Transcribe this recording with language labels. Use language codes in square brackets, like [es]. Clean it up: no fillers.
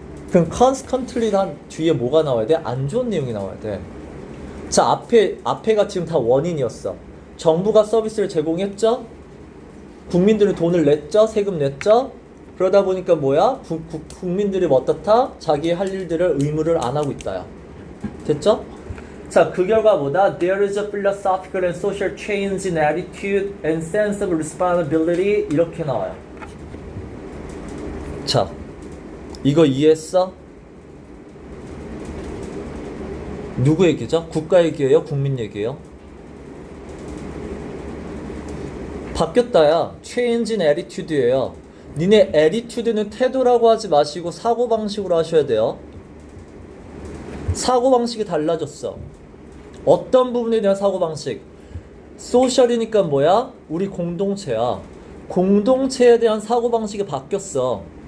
[ko] 그럼 constantly란 뒤에 뭐가 나와야 돼? 안 좋은 내용이 나와야 돼. 자, 앞에가 지금 다 원인이었어. 정부가 서비스를 제공했죠? 국민들은 돈을 냈죠? 세금 냈죠? 그러다 보니까 뭐야? 국민들이 어떻다? 자기 할 일들을 의무를 안 하고 있다야. 됐죠? [en] 자, 그 결과보다 there is a philosophical and social change in attitude and sense of responsibility 이렇게 나와요. [ko] 자, 이거 이해했어? 누구 얘기죠? 국가 얘기예요? 국민 얘기예요? 바뀌었다야. [en] change in attitude예요. [ko] 니네 attitude는 태도라고 하지 마시고 사고방식으로 하셔야 돼요. 사고방식이 달라졌어. 어떤 부분에 대한 사고방식? 소셜이니까 뭐야? 우리 공동체야. 공동체에 대한 사고방식이 바뀌었어.